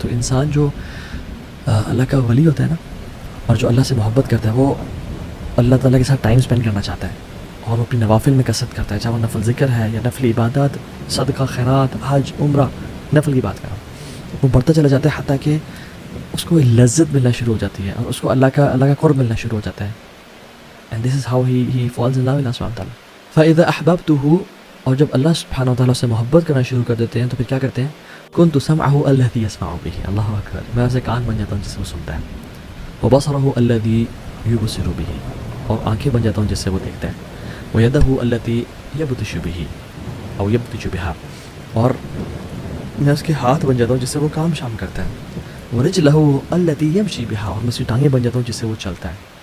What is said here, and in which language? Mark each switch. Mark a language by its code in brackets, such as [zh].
[ur] تو انسان جو اللہ کا ولی ہوتا ہے نا, اور جو اللہ سے محبت کرتا ہے, وہ اللہ تعالیٰ کے ساتھ ٹائم اسپینڈ کرنا چاہتا ہے, اور وہ اپنی نوافل میں کثرت کرتا ہے, چاہے وہ نفل ذکر ہے یا نفل عبادات, صدقہ, خیرات, حج, عمرہ, نفل کی بات کر رہا ہوں. وہ بڑھتا چلا جاتا ہے حتیٰ کہ اس کو لذت ملنا شروع ہو جاتی ہے, اور اس کو اللہ کا قرب ملنا شروع ہو جاتا ہے. [en] And this is how he falls in love with Allah subhanahu wa ta'ala. [ar] فَإِذَا أَحْبَبْتُهُ, [ur] اور جب اللہ سبحانہ وتعالیٰ سے محبت کرنا شروع کر دیتے ہیں تو پھر کیا کرتے ہیں, [ar] كُنْتُ سَمْعَهُ الَّذِي يَسْمَعُ بِهِ, [ur] اللہ اکبر, میں اسے کان بن جاتا ہوں جس سے وہ سنتا ہے, [ar] وَبَصَرَهُ الَّذِي يُبْصِرُ بِهِ, [ur] اور آنکھیں بن جاتا ہوں جس سے وہ دیکھتا ہے, [ar] وَيَدَهُ الَّتِي يَبْطِشُ بِهِ أو يَبْطِشُ بِهَا, [ur] اور میں اس کے ہاتھ بن جاتا ہوں جس سے وہ کام شام کرتا ہے, [ar] وَرِجْلَهُ الَّتِي يَمْشِي بِهَا, [ur] اور میں اس کی ٹانگیں بن جاتا ہوں جس سے وہ چلتا ہے.